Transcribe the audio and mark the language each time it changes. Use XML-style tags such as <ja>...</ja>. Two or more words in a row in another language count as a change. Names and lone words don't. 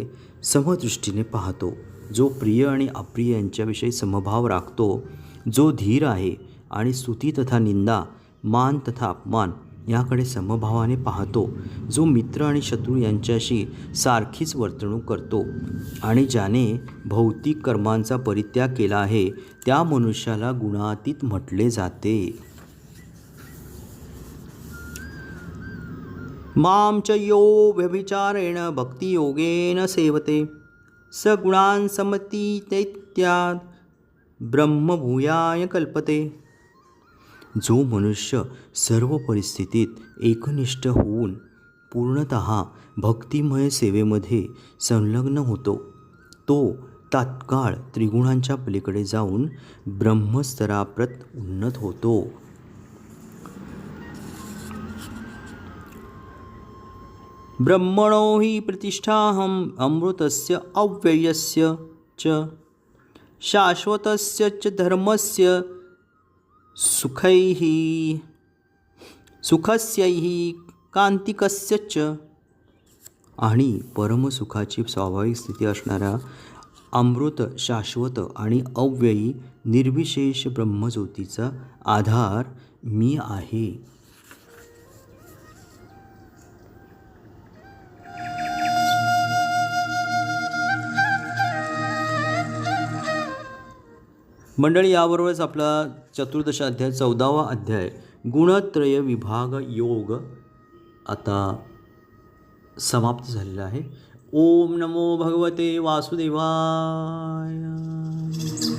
<mr>समदृष्टीने पाहतो, जो प्रिय आणि अप्रिय यांच्याविषयी समभाव राखतो, जो धीर आहे आणि स्तुती तथा निंदा, मान तथा अपमान याकडे समभावाने पाहतो, जो मित्र आणि शत्रू यांच्याशी सारखीच वर्तणूक करतो आणि ज्याने भौतिक कर्मांचा परित्याग केला आहे त्या मनुष्याला गुणातीत म्हटले जाते.</mr> <sa>मां च यो व्यभिचारेण भक्तियोगेन सेवते स गुणान् समतीत्येत्यात् ब्रह्मभूयाय कल्पते.</sa> <mr>जो मनुष्य सर्व परिस्थितीत एकनिष्ठ होऊन पूर्णतः भक्तिमय सेवेमध्ये संलग्न होतो, तो तात्काळ त्रिगुणांच्या पलीकडे जाऊन ब्रह्मस्तराप्रत उन्नत होतो.</mr> <sa>ब्रह्मणो हि प्रतिष्ठाहम् अमृतस्य अव्ययस्य च शाश्वतस्य च धर्मस्य सुखस्यैः कांतिकस्य च.</sa> <mr>आणि परमसुखाची स्वाभाविक स्थिती असणाऱ्या अमृत, शाश्वत आणि अव्ययी निर्विशेष ब्रह्मज्योतीचा आधार मी आहे. मंडळी, याबरोबरच आपला 14 अध्याय 14वा अध्याय गुणत्रय विभाग योग आता समाप्त झालेला आहे.</mr> <sa>ओम नमो भगवते वासुदेवाय.</sa>